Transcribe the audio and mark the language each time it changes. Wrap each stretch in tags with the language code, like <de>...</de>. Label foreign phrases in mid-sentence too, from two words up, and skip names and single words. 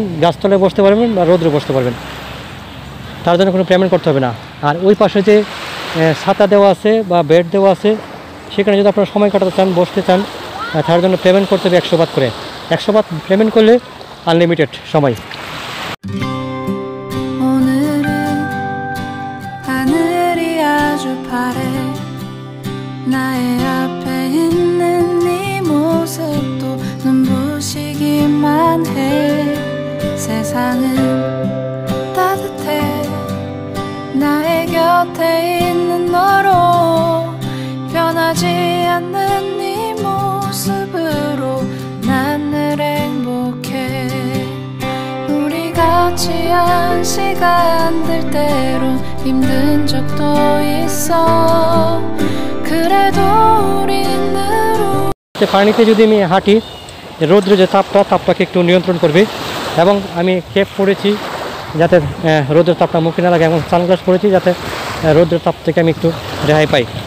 <bn>গাছতলায় বসতে পারবেন বা রোদ্রে বসতে পারবেন, তার জন্য কোনো পেমেন্ট করতে হবে না। আর ওই পাশে যে ছাতা দেওয়া আছে বা বেড দেওয়া আছে, সেখানে যদি আপনারা সময় কাটাতে চান, বসতে চান, তার জন্য পেমেন্ট করতে হবে 100 বাত করে। 100 বাত পেমেন্ট করলে আনলিমিটেড সময়।</bn> <ko>나의 앞에 있는 네 모습도 눈부시기만 해. 세상은 따뜻해. 나의 곁에 있는 너로 변하지 않는 네 모습으로 난 늘 행복해. 우리 같이 한 시간들 때론 힘든 적도 있어.</ko> <bn>পানিতে যদি আমি হাঁটি, রৌদ্র যে তাপটাকে একটু নিয়ন্ত্রণ করবে। এবং আমি ক্যাপ পরেছি যাতে রৌদ্রের তাপটা মুখে না লাগে, এবং সানগ্লাস পরেছি যাতে রৌদ্রের তাপ থেকে আমি একটু রেহাই পাই।</bn>